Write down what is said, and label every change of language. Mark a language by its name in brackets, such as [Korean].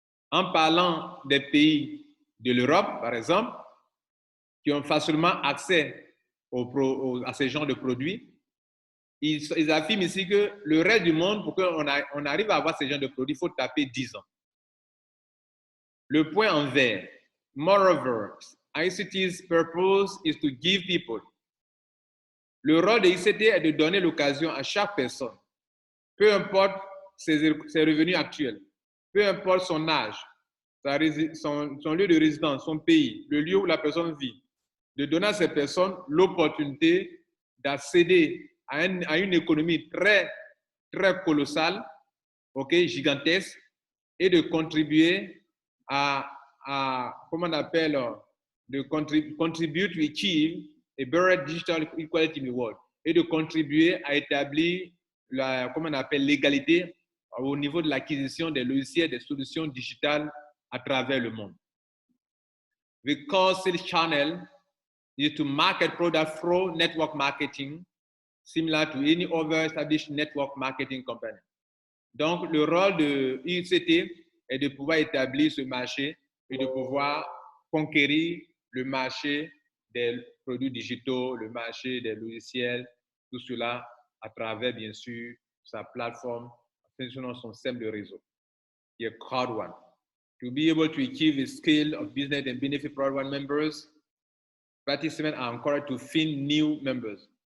[French] En parlant des pays de l'Europe, par exemple, qui ont facilement accès à ces genres de produits, ils affirment ici que le reste du monde, pour qu'on arrive à avoir ces genres de produits, il faut taper 10 ans. Le point en vert. [English] Moreover, ICT's purpose is to give people. [French] Le rôle de ICT est de donner l'occasion à chaque personne, peu importe ses revenus actuels, peu importe son âge, son lieu de résidence, son pays, le lieu où la personne vit, de donner à ces personnes l'opportunité d'accéder à une économie très, très colossale, gigantesque, et de contribuer comment on appelle, de [English] contribute to achieve a better digital equality in the world, [French] et de contribuer à établir comment on appelle, l'égalité au niveau de l'acquisition des logiciels, des solutions digitales à travers le monde. [English] The core sales channel is to market products through network marketing, similar to any other established network marketing company. [French] Donc, le rôle de ICT est de pouvoir établir ce marché et de pouvoir conquérir le marché des produits digitaux, le marché des logiciels, tout cela à travers, bien sûr, sa plateforme, son système de réseau, qui est CrowdOne. [English] To be able to achieve the scale of business and benefit CrowdOne members, participants are encouraged to find new members.